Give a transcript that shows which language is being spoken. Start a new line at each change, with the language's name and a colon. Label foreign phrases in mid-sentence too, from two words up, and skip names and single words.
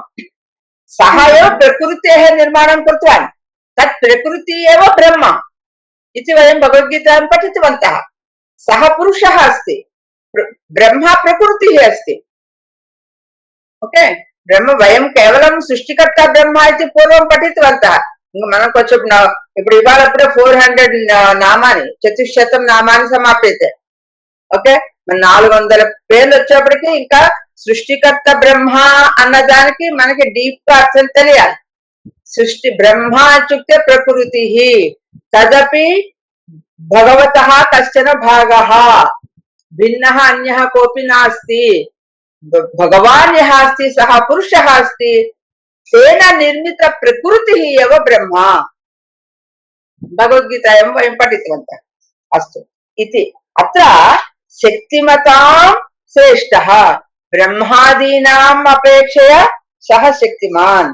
Sanskrit: सः एव प्रकृतेः निर्माणं कृतवान्, तत् प्रकृति एव ब्रह्म इति वयं भगवद्गीतायां पठितवन्तः। सः पुरुषः अस्ति, ब्रह्मा प्रकृतिः अस्ति। ओके, బ్రహ్మ వయం కేవలం సృష్టికర్త బ్రహ్మ అయితే పూర్వం పఠితవంతः.
Telugu: మనం కొంచెం ఇప్పుడు ఇవాళప్పుడే
Sanskrit: 400 నామాని, చతుశ్శతం నామాని సమాప్యతే.
Telugu: ఓకే, 400 పేర్లు వచ్చేప్పటికి ఇంకా సృష్టికర్త బ్రహ్మ అన్నదానికి మనకి డీప్ గా అర్థం తెలియాలి.
Sanskrit: సృష్టి బ్రహ్మ ఇత్యుక్తే ప్రకృతి, తదపి భగవతః కశ్చన భాగः, భిన్నः అన్యः కోపి నాస్తి। भगवान् यः अस्ति सः पुरुषः अस्ति, तेन निर्मित प्रकृतिः एव ब्रह्म। भगवद्गीतायां वयं पठितवन्तः। अस्तु इति अत्र शक्तिमतां श्रेष्ठः, ब्रह्मादीनाम् अपेक्षया सः शक्तिमान्।